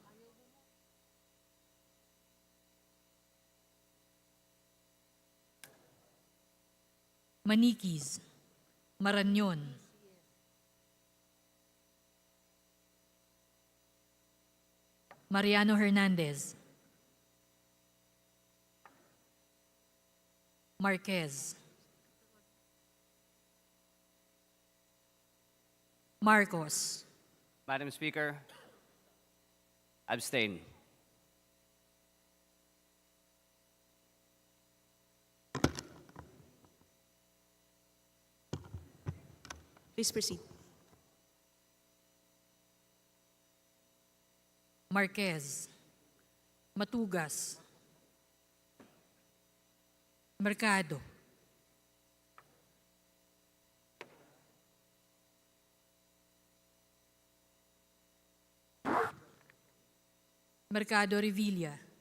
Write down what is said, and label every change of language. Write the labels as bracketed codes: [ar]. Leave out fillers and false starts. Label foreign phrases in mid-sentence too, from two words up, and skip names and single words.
[en] Maniquis, Marañon, Mariano Hernandez, Marquez, Marcos, Madam Speaker, abstain. Please proceed. Marquez, Matugas, Mercado, Mercado Revilla,